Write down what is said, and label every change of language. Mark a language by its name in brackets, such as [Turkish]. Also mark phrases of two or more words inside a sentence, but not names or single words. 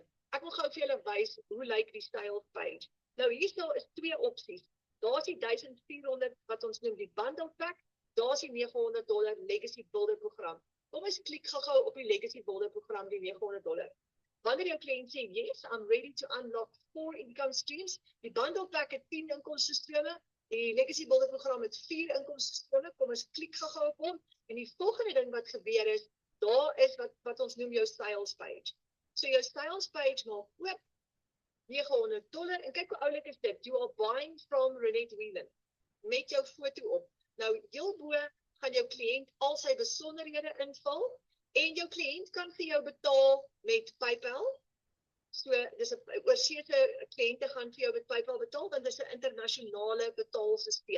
[Afrikaans] Ek wil gou vir julle wys hoe lyk die [English] style page. [Afrikaans] Nou hierso is 2 opsies. Daar's die 1,400 wat ons noem die [English] bundle pack. [Afrikaans] Daar's die $900 Legacy Builder program. Kom ons klik gou-gou op die Legacy Builder program, die $900. Wanneer jou kliënt sê [English] yes, I'm ready to unlock 4 income streams, [Afrikaans] die [English] bundle pack [Afrikaans] het 10 inkomste strome, die Legacy Builder program het 4 inkomste strome. Kom ons klik gou-gou op hom en die volgende ding wat gebeur is, daar is wat ons noem jou [English] sales page. [Afrikaans] So jou [English] sales page [Afrikaans] maak oop $900 en kyk hoe oulik is dit. [English] You are buying from Renette Whelan [Afrikaans] met jou foto op. Nou heel bo gaan jou kliënt al sy besonderhede invul en jou kliënt kan vir jou betaal met PayPal So dis 'n oorseese kliënte gaan vir jou met PayPal betaal want dit is 'n internasionale betaalstelsel.